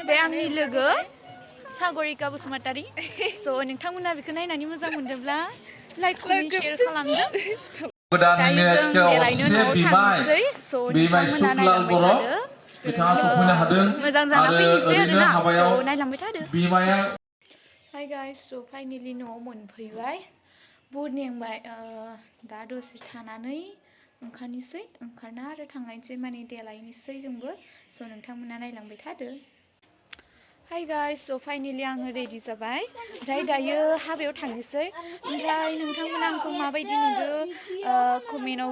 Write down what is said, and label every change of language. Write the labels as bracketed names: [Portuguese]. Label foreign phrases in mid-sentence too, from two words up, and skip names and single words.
[Bodo] बे आंनि लोगो सागरिका बसुमतारी स' नोंथांमोना बेखौ नायनानै मोजां मोनदोंब्ला [English] like comment share [Bodo] खालामदो दायो जों बेरायनो न'आव थांनोसै स' नोंथांमोना नायलांबाय थादो मोजां जाना फैनोसै आरोना स' नायलांबाय थादो [English] Hi guys, so finally [Bodo] न'आव मोनफैबाय बुहुद नेंबाय दा दसे थानानै ओंखारना आरो थांनायसै माने देलायनोसै जोंबो स' नोंथांमोना नायलांबाय थादो [English] Hi guys so finally [Bodo] आङो रेडि जाबाय ओमफ्राय दायो हाबायाव थांनोसै ओमफ्राय नोंथांमोना आंखौ माबायदि नुदों कमेन्टआव